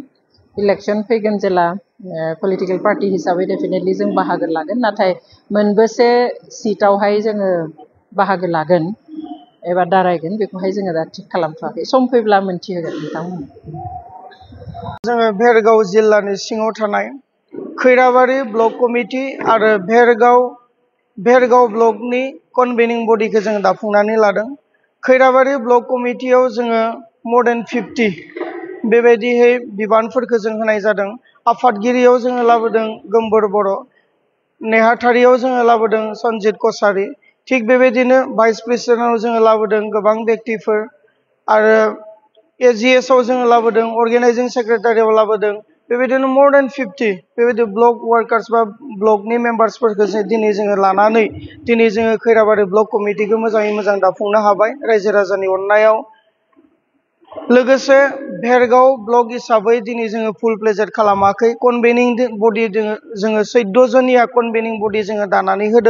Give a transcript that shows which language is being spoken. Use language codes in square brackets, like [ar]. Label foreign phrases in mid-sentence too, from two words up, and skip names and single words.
[brx] इलेक्सन फैगोन जेला [en] political party [brx] हिसाबै डेफिनेटलि जों बाहागो लागोन नाथाय मोनबेसे सिटआवहाय जोङो बाहागो लागोन एबा दारायगोन बेखौहाय जोङो दा थिग खालामथ'वाखै सम फैब्ला मोनथिहोगोन नोंथांमोन। जोङो भेरगाव जिल्लानि सिङाव थानाय खैराबारि ब्लक कमिटि आरो भेरगाव ब्लकनि [en] convening body [brx] जोङो दाफुंनानै लादों। खैराबारि ब्लक कमिटियाव जोङो [en] more than 50 [brx] बेबायदिहै बिबानफोरखौ जों होनाय जादों। आफादगिरियाव जोङो लाबोदों गोमबोर बर', नेहाथारियाव जोङो लाबोदों सनजित कसारि, थिग बेबायदिनो [en] vice president [brx] जोङो लाबोदों गोबां व्यक्तिफोर आरो AGSआव जोङो लाबोदों, [en] organizing secretary [brx] लाबोदों, बेबायदिनो [en] more than 50 [brx] बेबायदि [en] block workers [brx] बा ब्लकनि मेम्बार्सफोरखौ दिनै जोङो लानानै दिनै जोङो खैराबारि ब्लक कमिटिखौ मोजाङै मोजां दाफुंनो हाबाय रायजो राजानि अननायाव। लोगोसे भेरगाव ब्लक हिसाबै दिनै जोङो [en] full fledged [brx] खालामाखै। [en] convening body [brx] जोङो 14 जनिया [en] convening body [brx] जोङो दानानै होदों।